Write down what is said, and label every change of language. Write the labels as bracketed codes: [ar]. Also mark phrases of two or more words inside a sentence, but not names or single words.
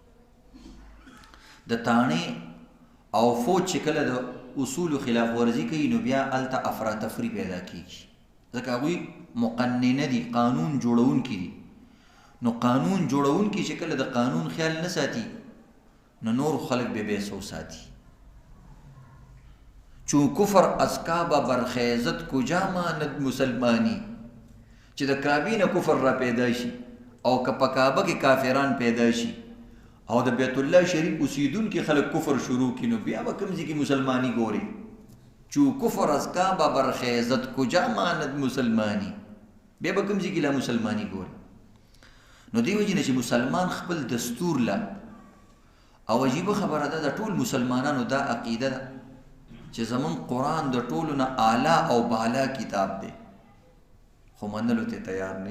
[ps] د تاڼې او فوج چې کله د اصولو خلاف ورزي کوي نو بیا هلته افراتفري پیدا کېږي ځکه هغوی مقننه دي قانون جوړونکي دي نو قانون جوړونکي چې کله د قانون خیال نه ساتي نو نور خلق به بیسو ساتي. [fa] چون کفر از کعبه برخیزت کجا ماند مسلمانی [ps] چې د کعبې نه کفر را پیدا شي او که په کعبه کې کافران پیدا شي او د بیت الله شریف اوسیدونکي خلک کفر شروع کړي نو بیا به کوم ځای کې مسلمانی ګوري [fa] چو کفر از کعبه برخیزت کجا ماند مسلمانی [ps] بیا به کوم ځای کې لا مسلمانی ګوري. نو دې وجې نه چې مسلمان خپل دستور له او عجیبه خبره ده د ټول مسلمانانو دا عقیده ده چې زمون قرآن د ټولو نه اعلی او بالا کتاب دی خو منلو ته تیار نه.